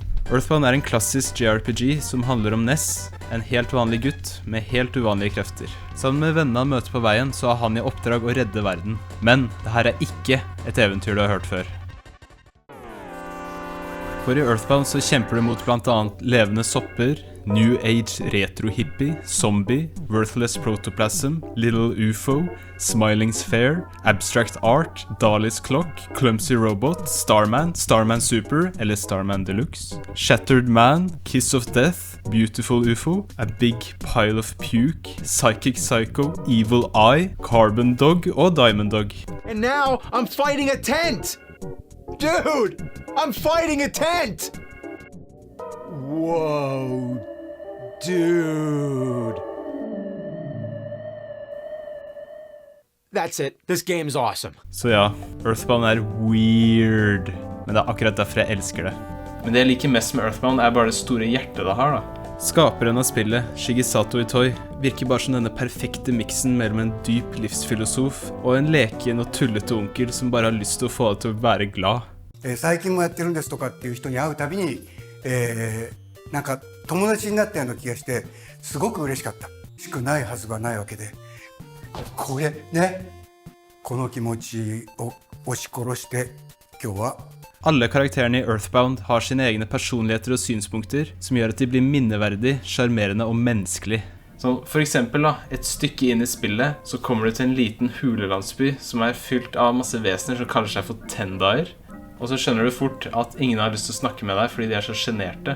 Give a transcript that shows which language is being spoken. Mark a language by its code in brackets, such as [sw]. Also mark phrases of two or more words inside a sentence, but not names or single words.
[no] Earthbound er en klassisk JRPG som handler om Ness, en helt vanlig gutt med helt uvanlige krefter. Sammen med vennene han møter på veien, så har han i oppdrag å redde verden. Men det her er ikke et eventyr du har hørt før. For i Earthbound så kjemper du mot blant annet levende sopper, [en] New Age retro-hippie, zombie, worthless protoplasm, little UFO, Smiling Sphere, abstract art, Dali's clock, clumsy robot, Starman, [no] Starman Super eller Starman Deluxe, [en] shattered man, kiss of death, beautiful UFO, a big pile of puke, psychic psycho, evil eye, carbon dog og diamond dog. And now I'm fighting a tent! Dude! I'm fighting a tent! Whoa, dude. That's it. This game's awesome. [no] Så ja, Earthbound er weird, men det er akkurat derfor jeg elsker det. Men det jeg liker mest med Earthbound er bare det store hjertet det har, da. Skaperen av spillet, Shigesato Itoi, virker bare som denne perfekte miksen mellom en dyp livsfilosof og en leken og tullete onkel som bare har lyst til å få deg til å være glad. [ja] 最近もやってるんですとかっていう人に会うたびに、なんか友達になったような気がしてすごく嬉しかった。しくないはずがないわけで、これね、この気持ちを押し殺して今日は [no] Alle karakterene i Earthbound har sine egne personligheter og synspunkter som gjør at de blir minneverdig, charmerende og menneskelig. Så for eksempel da, et stykke inn i spillet så kommer du til en liten hulelandsby som er fylt av masse vesener som kaller seg for Tendaer. Og så skjønner du fort at ingen har lyst til å snakke med deg fordi de er så generte.